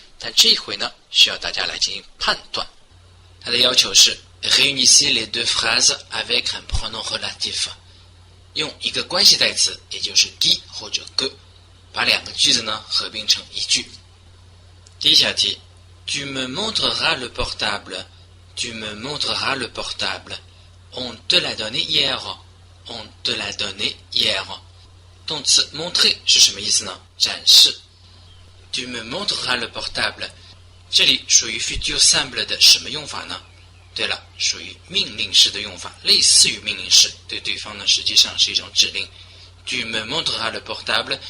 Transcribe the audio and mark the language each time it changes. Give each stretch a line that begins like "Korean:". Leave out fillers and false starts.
Chinese: 但这一回呢，需要大家来进行判断。它的要求是
French: réunissez les deux phrases avec un pronom relatif，
Chinese: 用一个关系代词，也就是 qui 或者 que， 把两个句子呢合并成一句。第一小题
French: Tu me montreras le portable. Tu me montreras le portable. On te l'a donné hier.On te l'a donné hier.
Chinese: 动词 montrer 是什么意思呢？展示。
French: Tu me montreras le portable.
Chinese: 这里属于 futur simple 的什么用法呢？对了，属于命令式的用法，类似于命令式，对对方呢实际上是一种指令。
French: Tu me montreras le portable.